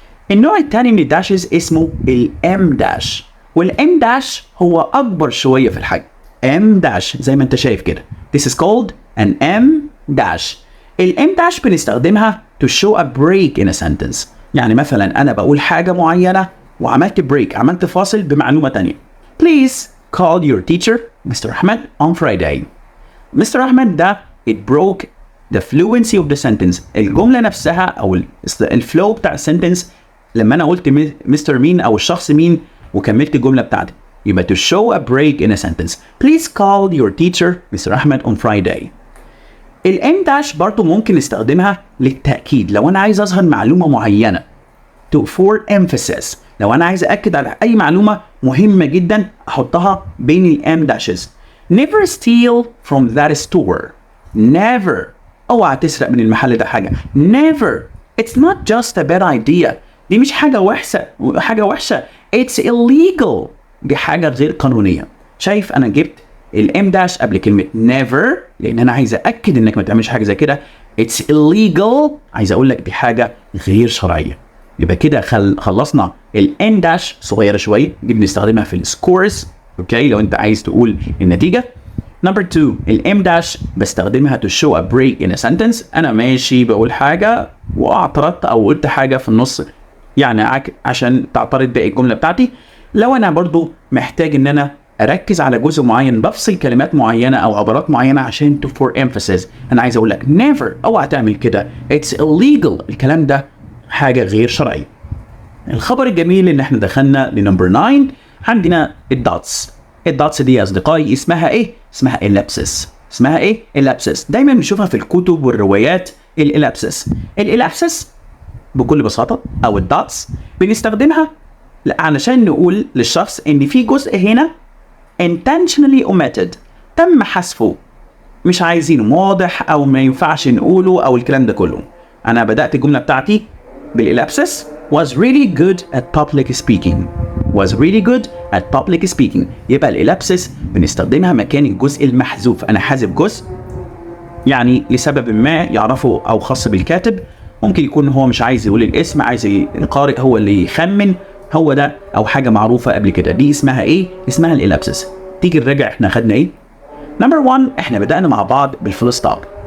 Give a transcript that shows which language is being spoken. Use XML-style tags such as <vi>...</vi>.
<ar>النوع الثاني من الداشز اسمه الام داش، والام داش هو أكبر شوية في الحجم. ام داش زي ما أنت شايف كده.</ar> <en>This is called an M dash.</en> <ar>الام داش بنستخدمها</ar> <en>to show a break in a sentence.</en> <ar>يعني مثلا أنا بقول حاجة معينة وعملت بريك، عملت فاصل بمعلومة تانية.</ar> <en>Please call your teacher Mr. Ahmed on Friday. Mr. Ahmed ده it broke the fluency of the sentence.</en> <ar>الجملة نفسها أو الفلو بتاع السنتنس لما أنا قلت مستر مين أو الشخص مين وكملت الجملة بتاعتي.</ar> <en>يبقى to show a break in a sentence. Please call your teacher Mr. Ahmed on Friday.</en> <ar>الام داش برضو ممكن نستخدمها للتأكيد لو أنا عايز أظهر معلومة معينة.</ar> <en>for emphasis.</en> <ar>لو أنا عايز أكد على أي معلومة مهمة جدا أحطها بين الام داشز.</ar> <en>Never steal from that store. Never.</en> <ar>اوعى تسرق من المحل ده حاجة.</ar> <en>Never. It's not just a bad idea.</en> <ar>دي مش حاجة وحشة.</ar> <en>It's illegal.</en> <ar>دي حاجة غير قانونية. شايف أنا جبت الام داش قبل كلمة never لأن أنا عايز أكد إنك ما تعملش حاجة زي كده.</ar> <en>It's illegal.</en> <ar>عايز أقول لك دي حاجة غير شرعية. يبقى كده خلصنا الان داش صغيرة شوية دي بنستخدمها في السكورز. اوكي لو أنت عايز تقول النتيجة.</ar> <en>Number 2</en> <ar>الام داش بستخدمها</ar> <en>to show a break in a sentence.</en> <ar>أنا ماشي بقول حاجة واعترضت أو قلت حاجة في النص يعني عشان تعترض باقي الجملة بتاعتي. لو أنا برضو محتاج إن أنا أركز على جزء معين بفصل كلمات معينة أو عبارات معينة عشان for emphasis. أنا عايز أقول لك never أوعى تعمل كده.</ar> <en>It's illegal.</en> <ar>الكلام ده حاجة غير شرعية. الخبر الجميل إن إحنا دخلنا لنمبر 9. عندنا الدوتس. الدوتس دي يا أصدقائي اسمها إيه؟ اسمها إلابسس. اسمها إيه؟ إلابسس. دايما بنشوفها في الكتب والروايات الإلابسس. الإلابسس بكل بساطة أو الدوتس بنستخدمها علشان نقول للشخص إن في جزء هنا intentionally omitted تم حذفه مش عايزينه واضح أو ما ينفعش نقوله أو الكلام ده كله. أنا بدأت الجملة بتاعتي بالإلابسس</ar> <en>was really good at public speaking. was really good at public speaking.</en> <ar>يبقى الإلابسس بنستخدمها مكان الجزء المحذوف. أنا حذف جزء يعني لسبب ما يعرفه أو خاص بالكاتب. ممكن يكون هو مش عايز يقول الاسم عايز القارئ هو اللي يخمن هو ده أو حاجة معروفة قبل كده. دي اسمها إيه؟ اسمها الإلابسس. تيجي نراجع إحنا خدنا إيه؟ نمبر 1 إحنا بدأنا مع بعض بالفول ستوب.</ar>